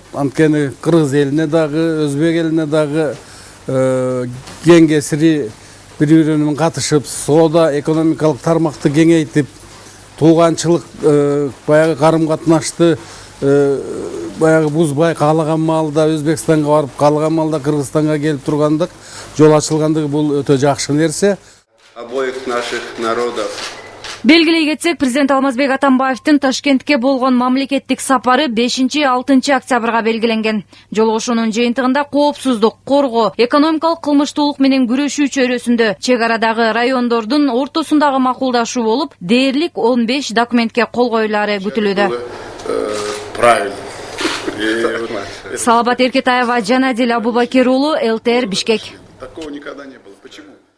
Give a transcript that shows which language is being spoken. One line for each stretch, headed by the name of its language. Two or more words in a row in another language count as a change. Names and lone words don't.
Kyrgyz: Анткени Кыргыз элине дагы, Өзбек элине дагы кең кесири бири-биринин катышып, соода экономикалык тармакты кеңейтип, тууганчылык баягы карым-катнашты баягы бузбай каалаган маалда Өзбекстанга барып, каалаган маалда Кыргызстанга келип тургандык, жол ачылгандыгы бул өтө жакшы нерсе.
Russian: Обоих наших народов.
Kyrgyz: Белгилей кетсек, президент Алмазбек Атамбаевдин Ташкентке болгон мамлекеттик сапары 5-6 октябрга белгиленген. Жолугушуунун жыйынтыгында коопсуздук, коргоо, экономикалык кылмыштуулук менен күрөшүү чөйрөсүндө чек арадагы райондордун ортосундагы макулдашуу болуп, дээрлик 15 документке кол коюлаары күтүлүүдө. Салабат Эркетаева, Жанадил Абубакир уулу, ЛТР, Бишкек.
Russian: Такого никогда не было. Почему?